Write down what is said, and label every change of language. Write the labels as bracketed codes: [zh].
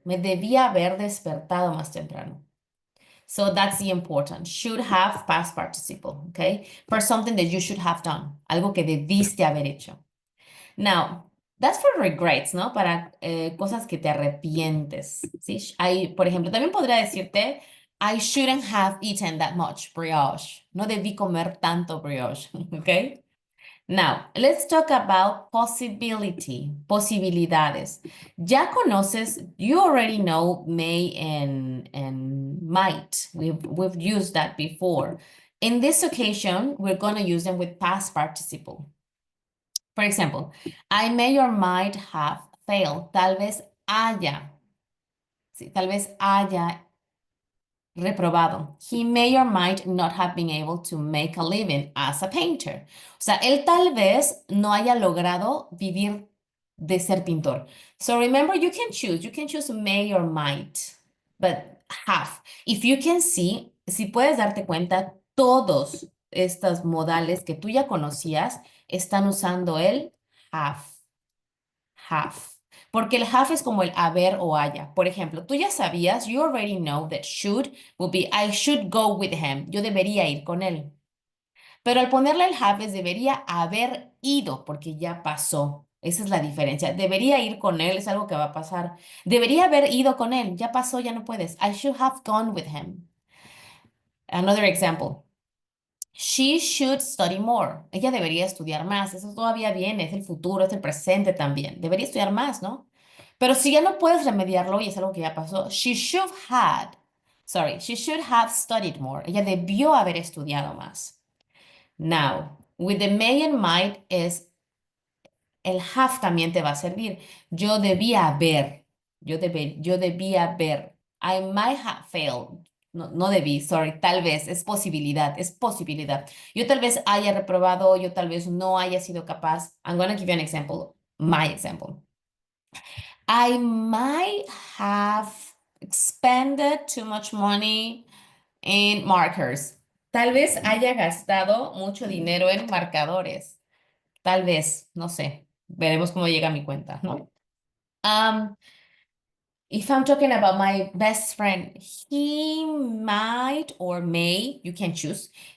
[es] Me debía haber despertado más temprano. [en] So that's the important. Should have past participle, okay? For something that you should have done. [es] Algo que debiste haber hecho. [en] Now, that's for regrets, [es] ¿no? Para cosas que te arrepientes, ¿sí? Por ejemplo, también podría decirte, [en] I shouldn't have eaten that much brioche. [es] No debí comer tanto brioche, [en] okay? Now, let's talk about possibility, posibilidades. [es] Ya conoces, [en] you already know may and might. We've used that before. In this occasion, we're going to use them with past participle. For example, I may or might have failed. [es] Tal vez haya. Sí, tal vez haya reprobado. [en] He may or might not have been able to make a living as a painter. [es] O sea, él tal vez no haya logrado vivir de ser pintor. [en] So remember, you can choose. You can choose may or might, but have. If you can see, [es] si puedes darte cuenta, todos estos modales que tú ya conocías están usando el have. Have. Porque el have es como el haber o haya. Por ejemplo, tú ya sabías, [en] you already know that should will be I should go with him. [es] Yo debería ir con él. Pero al ponerle el have es debería haber ido porque ya pasó. Esa es la diferencia. Debería ir con él, es algo que va a pasar. Debería haber ido con él, ya pasó, ya no puedes. [en] I should have gone with him. Another example. She should study more. [es] Ella debería estudiar más. Eso todavía viene, es el futuro, es el presente también. Debería estudiar más, ¿no? Pero si ya no puedes remediarlo y es algo que ya pasó, [en] she should have studied more. [es] Ella debió haber estudiado más. [en] Now, with the may and might [es] es el have también te va a servir. Yo debía haber. Yo debía haber. [en] I might have failed. [es] No, no debí, [en] sorry, [es] tal vez, es posibilidad, es posibilidad. Yo tal vez haya reprobado, yo tal vez no haya sido capaz. [en] I'm going to give you an example, my example. I might have expended too much money in markers. [es] Tal vez haya gastado mucho dinero en marcadores. Tal vez, no sé. Veremos cómo llega a mi cuenta, ¿no? [en] If I'm talking about my best friend, he might or may, you can choose.